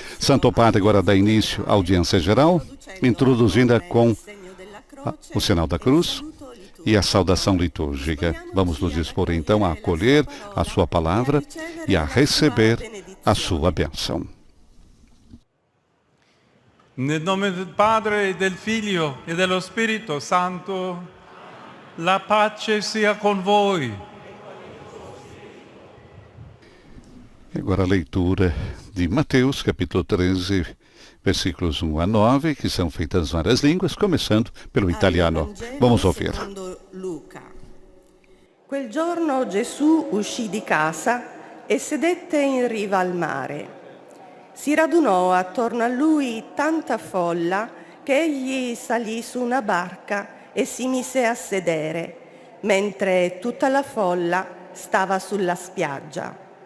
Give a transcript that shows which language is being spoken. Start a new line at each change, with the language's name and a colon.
Portuguese: Santo Padre agora dá início à audiência geral, introduzindo-a com o sinal da cruz e a saudação litúrgica. Vamos nos dispor então a acolher a sua palavra e a receber a sua bênção.
Italian: Nel nome del Padre, del Figlio e dello Spirito Santo, la pace sia con voi.
Portuguese: Agora a leitura de Mateus, capítulo 13, versículos 1 a 9, que são feitas em várias línguas, começando pelo italiano. Vamos ouvir.
Italian: Luca. Quel giorno Gesù uscì di casa e sedette in riva al mare. Si radunò attorno a lui tanta folla che egli salì su una barca e si mise a sedere, mentre tutta la folla stava sulla spiaggia.